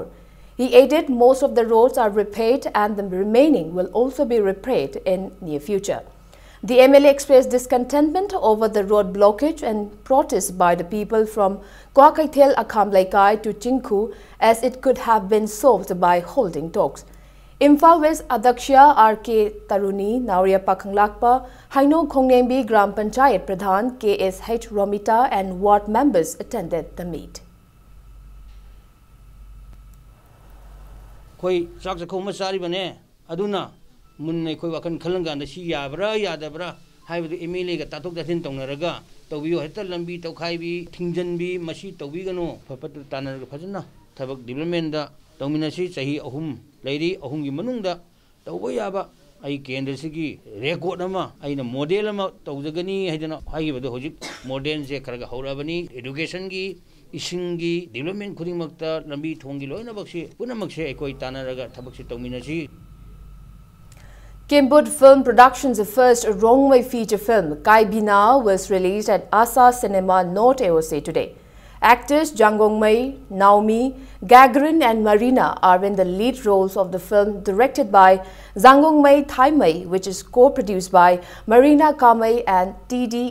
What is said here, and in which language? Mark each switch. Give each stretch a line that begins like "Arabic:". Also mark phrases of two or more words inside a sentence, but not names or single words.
English: He added most of the roads are repaired and the remaining will also be repaired in near future. The MLA expressed discontentment over the road blockage and protest by the people from Kwakaithel Akham Laikai to Chingku, as it could have been solved by holding talks. Imphal West Adaksha R.K. Taruni, Nauria Pakhanglakpa, Haino Khongnembi Gram Panchayat Pradhan K.S.H. Romita and ward members attended the meet.
Manipuri: Koi saksa khoma sari bane aduna munne koi wakan khalanga si yabra yadabra haibdu MLA ga tatok datin tongnaraga tawbiyo heta lambi tawkhaibi thingjanbi masi tawbigano phapatu tanaraga phajana thabak development da tawminasi chahi ahum leiri ahum gi manungda tawbo yaba ai kendra sigi record ama aina model ama tawjagani haidana haibadu hojik modern je kharaga haurabani education gi isingi development khudingmakta lambi thongi loina bakse punamakse ekoi tanaraga thabakse tawminasi.
English: Kimbut Film Productions' first wrong-way feature film, Kai Bina, was released at Asa Cinema North AOC today. Actors Jangong Mei, Naomi, Gagarin and Marina are in the lead roles of the film directed by Zangong Mei Thai Mei, which is co-produced by Marina Kamei and T.D.